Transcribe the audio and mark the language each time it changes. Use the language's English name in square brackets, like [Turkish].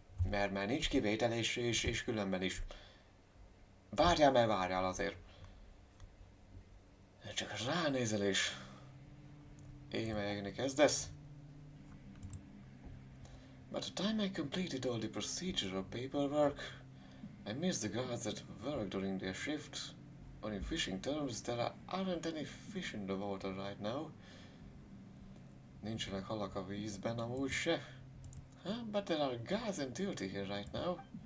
[Hungarian] Mert nincs kivétel, és különben is. Várjál azért. Csak ránézel és émelyegni kezdesz. [English] By the time I completed all the procedural paperwork, I missed the guards at work during their shift. On in fishing terms, there aren't any fish in the water right now. [Hungarian] Nincsenek halak a vízben amúgy se. Huh? [English] But there are guards and duty here right now.